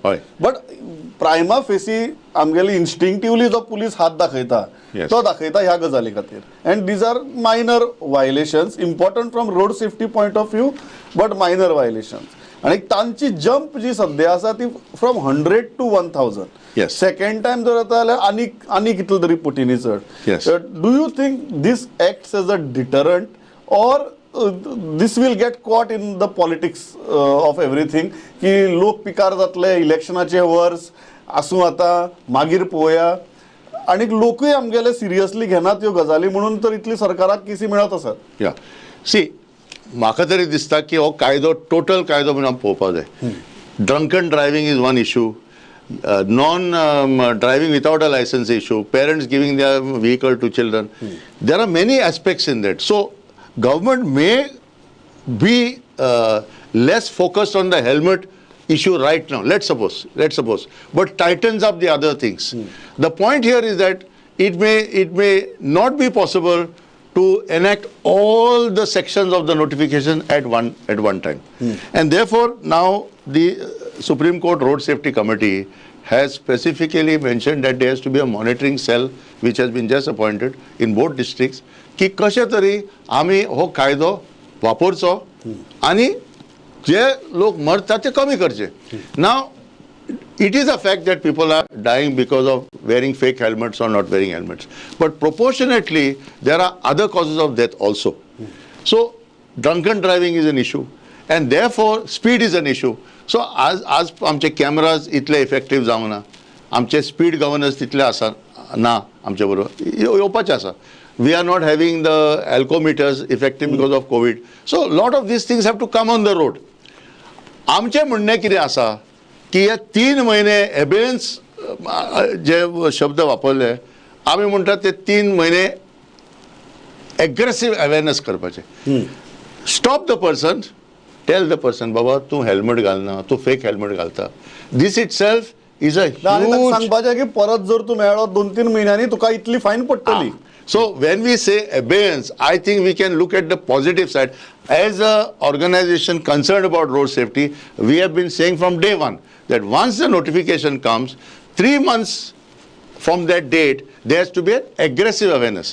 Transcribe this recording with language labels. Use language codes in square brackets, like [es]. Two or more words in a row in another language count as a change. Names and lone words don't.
[kok] बट [la] prima facie [kok] आमगेली इन्स्टिंक्टिवली जो पुलीस हात दाखयता तो दाखयता ह्या गजाली खातीर. [en] And these are minor violations, important from road safety point of view, but minor violations. [kok] आणि तांची जंप जी सद्या आसा ती [en] from 100 to 1000. [kok] सेकंड टायम जर जाता जाल्यार आनी कितले तरी पटींनी चड. [en] do you think this acts as a deterrent or this will get caught in the politics of everything [kok] की लोक पिकार जातले इलेक्शनाचे वर्स आसूं आता मागीर पळोवया. आणि लोकूय आमगेले सिरियसली घेनात ह्यो गजाली म्हणून तर इतली सरकाराक केसी मेळत आसात. या सी म्हाका तरी दिसता की हो कायदो टोटल कायदो म्हणून पळोवपाक जाय. [en] drunken driving is one issue, non driving without a license issue, parents giving their vehicle to children. There are many aspects in that. So government may be less focused on the helmet issue right now, let's suppose, but tightens up the other things. The point here is that it may not be possible to enact all the sections of the notification at one time. And therefore now the Supreme Court Road Safety Committee has specifically mentioned that there has to be a monitoring cell which has been just appointed in both districts [kok] की कशे तरी आमी हो कायदो वापरचो आणि जे लोक मरतात ते कमी करचे. [en] Now it is a fact that people are dying because of wearing fake helmets or not wearing helmets, but proportionately there are other causes of death also. So drunken driving is an issue and therefore speed is an issue. [kok] So आज आमचे कॅमेराज इतले इफेक्टिव्ह जावंक ना, आमचे [en] speed governance [kok] तितले आसा ना आमचे बरोबर येवपाचे आसा. [en] We are not having the alcometers effective because of COVID. So a lot of these things have to come on the road. [kok] आमचे म्हणणे कितें आसा की हे 3 महिने एबेन्स जे शब्द वापरले आमी म्हणटा ते 3 महिने [en] aggressive awareness [kok] करपाचे. [en] stop the person, tell the person [kok] बाबा तू हेल्मेट घालना, तू फेक हेल्मेट घालता. [en] this itself is a huge [kok] सांगपाचें की परत जर तूं मेळ्ळो 2-3 महिन्यांनी तुका इतली फायन पडटली. [en] So when we say abeyance, I think we can look at the positive side. As an organization concerned about road safety, we have been saying from day one that once the notification comes, 3 months from that date, there has to be an aggressive awareness.